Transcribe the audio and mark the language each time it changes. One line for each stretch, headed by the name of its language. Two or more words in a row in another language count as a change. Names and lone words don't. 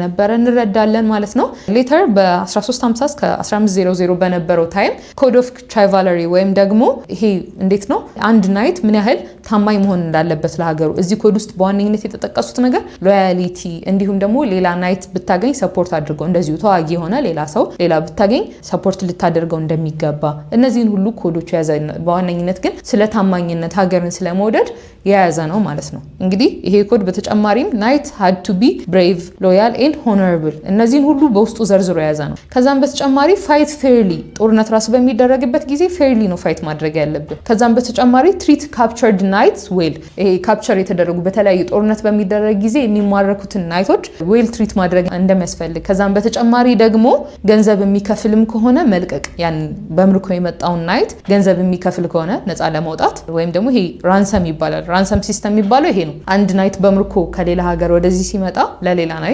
Amharic: እንደነበረ እንረዳለን ማለት ነው። ሌተር በ1350 እስከ 1500 በነበረው
English: time code of chivalry
Amharic: ወይም ደግሞ ይሄ እንዴት ነው አንድ ናይት ምን ያህል ታማኝ መሆን እንዳለበት ለሀገሩ እዚህ ኮድ ውስጥ በዋነኝነት የተጠቀሱት ነገር ሎያሊቲ፣ እንዲሁም ደግሞ ሌላ ናይት ብታገኝ ሰፖርት አድርገው እንደዚሁ ተዋጊ የሆነ ሌላ ሰው ሌላ ብታገኝ ሰፖርት ልታደርገው እንደሚገባ እነዚህን ሁሉ ኮዶች የያዘ በዋነኝነት ግን ስለ ታማኝነት ሀገርን ስለመውደድ የያዘ ነው ማለት ነው። እንግዲህ ይሄ ኮድ በተጨማሪም ናይት
English: had to be brave, loyal and honorable
Amharic: እነዚህን ሁሉ በውስጡ ዘርዝሮ የያዘ ነው። ከዛም በተጨማሪ
English: fight fairly
Amharic: ጦርነት ራሱ በሚደረግበት ጊዜ fairly ነው ፋይት ማድረግ ያለብን። ከዛም በተጨማሪ
English: treat captured knights well
Amharic: ይሄ ካፕቸር የተደረጉ በተለያዩ ጦርነት በሚደረግ ጊዜ የሚማረኩትን ናይቶች
English: well treat
Amharic: ማድረግ እንደሚያስፈልግ ከዛም በተጨማሪ ደግሞ ገንዘብ የሚከፍልም ከሆነ መልቀቅ ያን በምርኮ የመጣውን ናይት ገንዘብ የሚከፍል ከሆነ ነፃ ለማውጣት ወይም ደግሞ ይሄ ራንሰም ይባላል።
English: ransom system
Amharic: የሚባለው ይሄ ነው። አንድ ናይት በምርኮ ከሌላ ሀገር ወደዚህ ሲመጣ ለሌላ ናይት